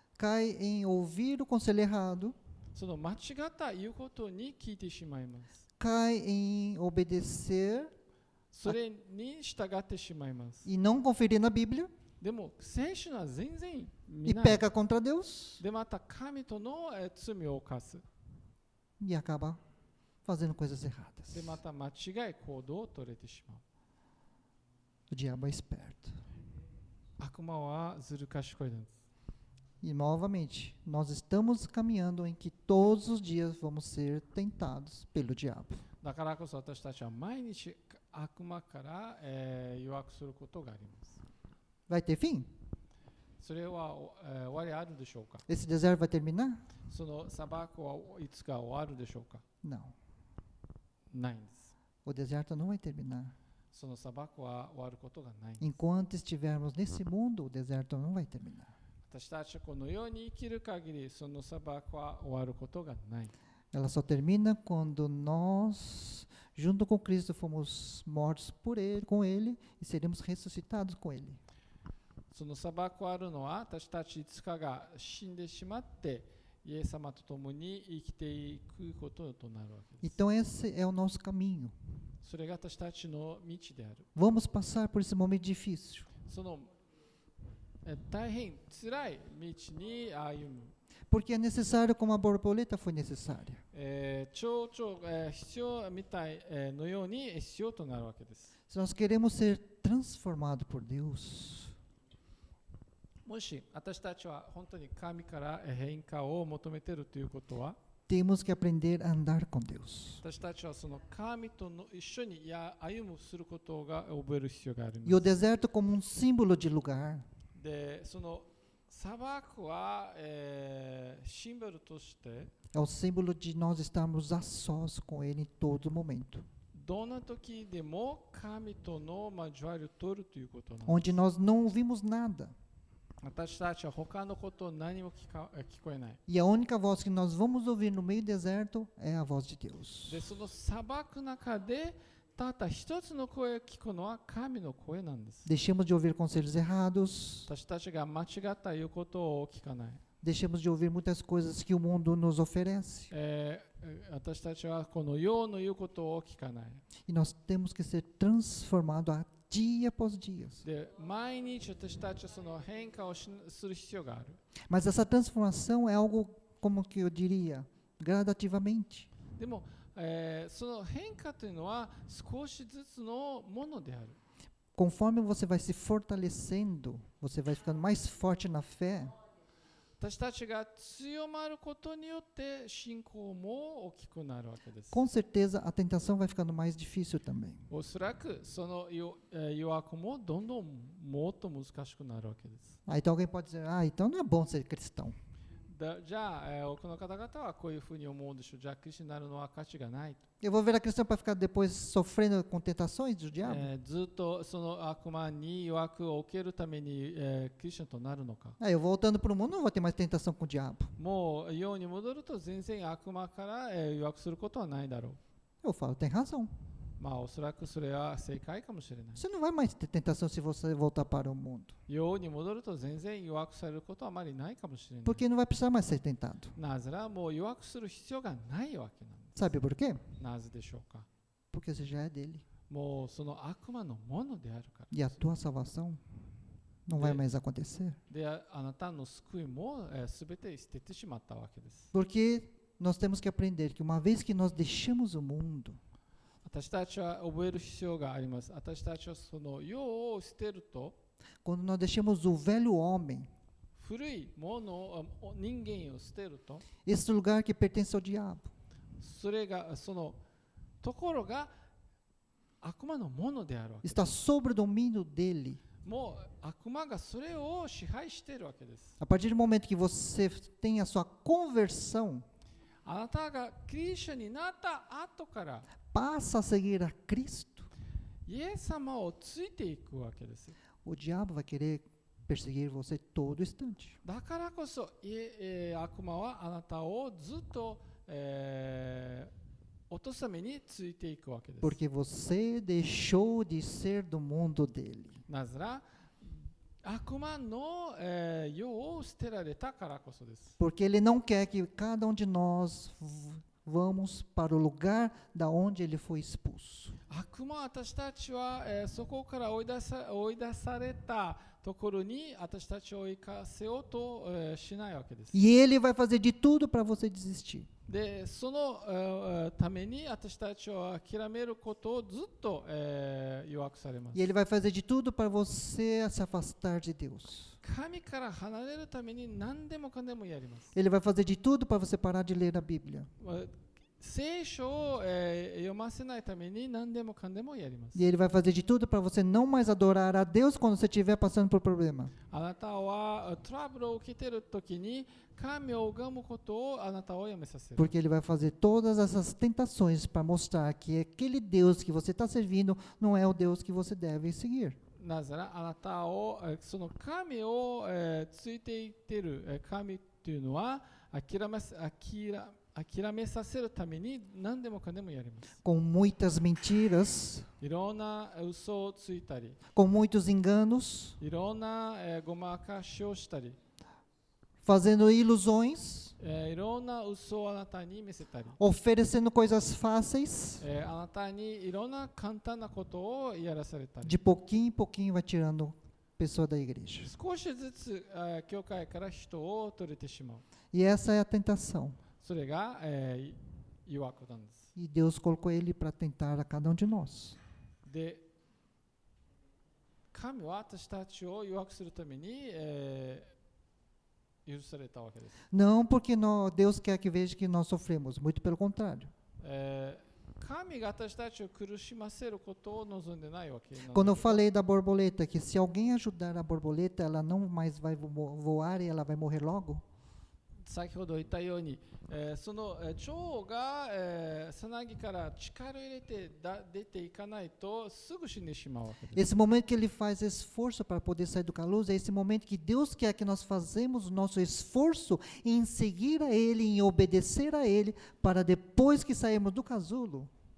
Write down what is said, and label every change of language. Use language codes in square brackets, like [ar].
[pt] Cai em ouvir o conselho errado, [ja] その間違った言うことに聞いてしまいます。 [pt] cai em obedecer [ja] それに従ってしまいます。 [pt] e não conferir na Bíblia [ja] でも聖書は全然見 [pt] e [ja] ない。 [pt] peca contra Deus [ja] でまた神との罪を犯す。 [pt] e acaba fazendo coisas erradas. [ja] でまた間違い行動を取れてしまう。 [pt] O diabo é esperto. [ja] 悪魔はずる賢いです。 [pt] E novamente, nós estamos caminhando em que todos os dias vamos ser tentados pelo diabo. [ja] だからこそ私たちは毎日悪魔から、誘惑することがあります。 [pt] Vai ter fim? [ja] それは、終わりあるでしょうか。 [pt] Esse deserto vai terminar? [ja] その砂漠はいつか終わるでしょうか。 [pt] Não. [ja] ないんです。 [pt] O deserto não vai terminar. [ja] その砂漠は終わることがないんです。 [pt] Enquanto estivermos nesse mundo, o deserto não vai terminar. [ja] 私たちはこの世に生きる限りその砂漠は終わることがない。 [pt] Ela só termina quando nós, junto com Cristo, fomos mortos por Ele, com Ele e seremos ressuscitados com Ele. [ja] その砂漠はあるのは私たちいつかが死んでしまってイエス様と共に生きていくこととなるわけです。 [pt] Então esse é o nosso caminho. [ja] それが私たちの道である。 [pt] Vamos passar por esse momento difícil. [ja] その大変辛い道に歩む。 [pt] Porque é necessário como a borboleta foi necessária. [ja] 蝶々、必要みたい、のように必要となるわけです。 [pt] Se nós queremos ser transformados por Deus, [ja] もし私たちは本当に神から変化を求めているということは、 [pt] temos que aprender a andar com Deus. [ja] 私たちはその神との一緒に歩むすることが覚える必要がありま [pt] E o [ja] す。 [pt] deserto como um símbolo de lugar. [ja] で、その砂漠は、シンボルとして [pt] É o símbolo de nós estarmos a sós com Ele em todo momento. [ja] どんな時でも神との交わりを取るということなんです。 [pt] Onde nós não ouvimos nada. [ja] 私たちは他のことを何も聞こえない。 [pt] E a única voz que nós vamos ouvir no meio do deserto é a voz de Deus. [ja] で、その砂漠の中でたった一つの声を聞くのは神の声なんです。 [pt] Deixemos de ouvir conselhos errados. [ja] 私たちが間違った言うことを聞かない。 [pt] deixemos de ouvir muitas coisas que o mundo nos oferece. [ja] 私たちはこの世の言うことを聞かない。 [pt] E nós temos que ser transformados a dia após dia. [ja] で、毎日私たちはその変化をする必要がある。 [pt] Mas essa transformação é algo, como que eu diria, gradativamente. [ja] でも、その変化というのは少しずつのものである。 [pt] Conforme você vai se fortalecendo, você vai ficando mais forte na fé, [ja] 私たちが強まることによって信仰も大きくなるわけです。 [pt] com certeza a tentação vai ficando mais difícil também. [ja] おそらくその誘惑もどんどんもっと難しくなるわけです。 [pt] Então alguém pode dizer, então não é bom ser cristão. [ja] じゃあ、多くの方々はこういうふうに思うんでしょう。じゃあ、クリスチャンになるのは価値がない。 [pt] Eu vou virar cristão para ficar depois sofrendo com tentações do diabo? [ja] ずっとその悪魔に誘惑を受けるために、クリスチャンとなるのか。 [pt] Eu voltando para o mundo não vou ter mais tentação com o diabo. [ja] もう世に戻ると全然悪魔から、誘惑することはないだろう。 [pt] Eu falo, tem razão. [ja] まあ、おそらくそれは正解かもしれない。 [pt] Você não vai mais ter tentação se você voltar para o mundo. [ja] 世に戻ると全然誘惑されることはあまりないかもしれない。 [pt] Porque não vai precisar mais ser tentado. [ja] なぜならもう誘惑する必要がないわけなんです。 [pt] Sabe por quê? [ja] なぜでしょうか。 [pt] Porque você já é dele. [ja] もうその悪魔のものであるから。 [pt] E a tua salvação não vai mais acontecer. [ja] で、あなたの救いもすべて捨ててしまったわけです。 [pt] Porque nós temos que aprender que uma vez que nós deixamos o mundo, [ja] 私たちは覚える必要があります。私たちはその世を捨てると、 [pt] quando nós deixamos o velho homem, [ja] 古いもの、人間を捨てると、 [pt] esse lugar que pertence ao diabo, [ja] それが、そのところが悪魔のものであるわけです。 [pt] está sob o domínio dele. [ja] もう悪魔がそれを支配しているわけです。 [pt] A partir do momento que você tem a sua conversão, [ja] あなたがクリスチャンになった後から、 [pt] passa a seguir a Cristo, [ja] イエス様をついていくわけです。 [pt] o diabo vai querer perseguir você todo instante. [ja] だからこそ、悪魔はあなたをずっと、落とすためについていくわけです。 [pt] Porque você deixou de ser do mundo dele. [ja] なぜなら、悪魔の、世を捨てられたからこそです。 [pt] Porque ele não quer que cada um de nós vamos para o lugar da onde ele foi expulso. [ja] 悪魔は私たちは、そこから追い出されたところに私たちを追いかせようと、しないわけです。 [pt] E ele vai fazer de tudo para você desistir. [ja] で、その、ために私たちは諦めることをずっと、誘惑されます。 [pt] E ele vai fazer de tudo para você se afastar de Deus. [ja] 神から離れるために何でもかんでもやります。 [pt] Ele vai fazer de tudo para você parar de ler a Bíblia. [ja] 聖書を、読ませないために何でもかんでもやります。 [pt] E ele vai fazer de tudo para você não mais adorar a Deus quando você estiver passando por problema. [ja] あなたはトラブルを受けているときに神を拝むことをあなたをやめさせる。 [pt] Porque ele vai fazer todas essas tentações para mostrar que aquele Deus que você está servindo não é o Deus que você deve seguir. [ja] なぜならあなたをその神を、ついていっている神というのは諦めさせるために何でもかんでもやります。 [pt] Com muitas mentiras, [ja] いろんな嘘をついたり、 [pt] com muitos enganos, [ja] いろんな、ごまかしをしたり、 [pt] fazendo ilusões, [ja] いろんな嘘をあなたに見せたり、 [pt] oferecendo coisas fáceis. [ja] あなたにいろんな簡単なことをやらされたり、 [pt] De pouquinho em pouquinho vai tirando pessoa da igreja. [ja] 少しずつ、教会から人を取れてしまう。 [pt] E essa é a tentação. [ja] それが、誘惑なんです。 [pt] E Deus colocou ele para tentar a cada um de nós. [ja] で、神は私たちを誘惑するために、許されたわけです。 [pt] Não porque Deus quer que veja que nós sofremos, muito pelo contrário. [ja] 神が私たちを苦しませることを望んでないわけなので。 [pt] Quando eu falei da borboleta, que se alguém ajudar a borboleta, ela não mais vai voar e ela vai morrer logo. [ja] 先ほど言ったように、その蝶が、さなぎから力を入れて出ていかないとすぐ死んでしまうわけです。 [pt] Esse momento que ele faz esforço para poder sair do casulo, é esse momento que Deus quer que nós fazemos o nosso esforço em seguir a Ele, em obedecer a Ele, para depois que sairmos do casulo,